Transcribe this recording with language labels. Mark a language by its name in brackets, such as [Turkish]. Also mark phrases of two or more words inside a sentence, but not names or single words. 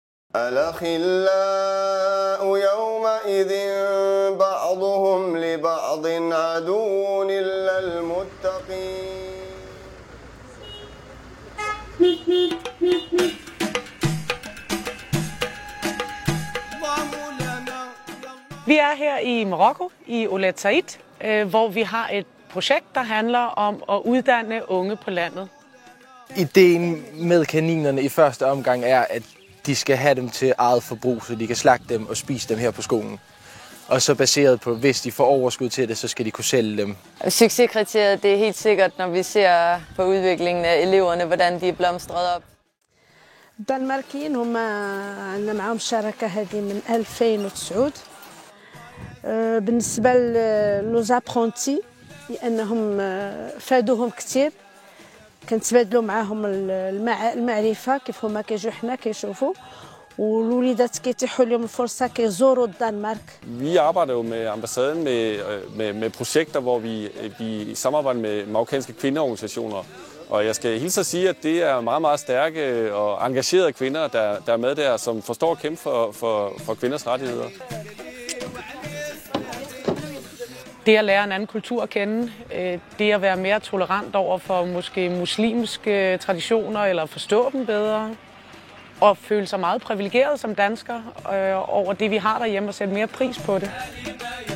[Arabic] الأخلاء يومئذ بعضهم لبعض عدو إلا المتقين. [Danish] Vi er her i Marokko, i Ouled Said, hvor vi har et projekt, der handler om at uddanne unge på landet. Ideen med kaninerne i første omgang er, at de skal have dem til eget forbrug, så de kan slagte dem og spise dem her på skolen. Og så baseret på, hvis de får overskud til det, så skal de kunne sælge dem. Succeskriteriet, det er helt sikkert, når vi ser på udviklingen af eleverne, hvordan de er blomstret op. [Arabic] الدنماركيين هما عندنا معاهم الشراكة هذه من 2009. بالنسبة لوزابرونتي لأنهم فادوهم كثير، كنتبادلوا معاهم المعرفة كيف هما كيجوا حنا كيشوفوا، والوليدات كيتيحوا لهم الفرصة كيزوروا الدنمارك. [Danish] Vi arbejder jo med ambassaden med projekter, hvor vi samarbejder med marokkanske kvindeorganisationer. Og jeg skal hilse at sige, at det er meget, meget stærke og engagerede kvinder, der er med der, som forstår at kæmpe for kvinders rettigheder. Det at lære en anden kultur at kende, det at være mere tolerant over for måske muslimske traditioner, eller forstå dem bedre, og føle sig meget privilegeret som dansker over det, vi har derhjemme, og sætte mere pris på det.